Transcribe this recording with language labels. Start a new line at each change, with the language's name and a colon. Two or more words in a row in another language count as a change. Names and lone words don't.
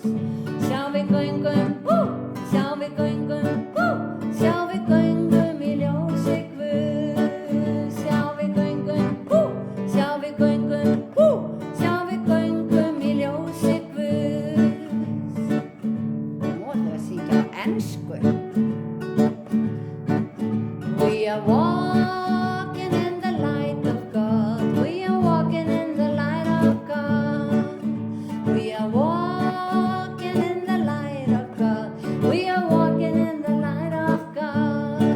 Icelandic: Sjá við göngum, sjá við göngum, sjá við göngum í ljósi Guðs. Sjá við göngum, sjá við göngum, sjá við göngum í ljósi Guðs. Nú ætlum við að syngja á ensku.
English: We are walking in the light of God. We are walking in the light of God. We are walking in the light of God. We are walking in the light of God.